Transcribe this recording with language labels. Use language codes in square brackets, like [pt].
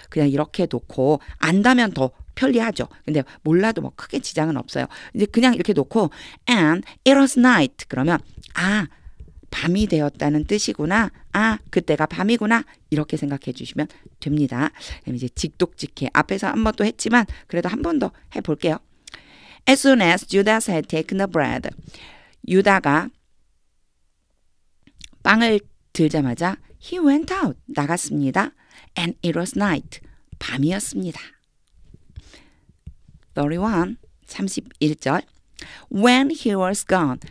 [ko] 그냥 이렇게 놓고 안다면 더 편리하죠. 근데 몰라도 뭐 크게 지장은 없어요. 이제 그냥 이렇게 놓고 [en] and it was night [ko] 그러면 밤이 되었다는 뜻이구나. 그때가 밤이구나. 이렇게 생각해 주시면 됩니다. 그럼 이제 직독직해. 앞에서 한 번 또 했지만 그래도 한 번 더 해볼게요. [en] As soon as Judas had taken the bread. [ko] 유다가 빵을 들자마자 [en] he went out. [ko] 나갔습니다. [en] And it was night. [ko] 밤이었습니다. 31절. [en] When he was gone.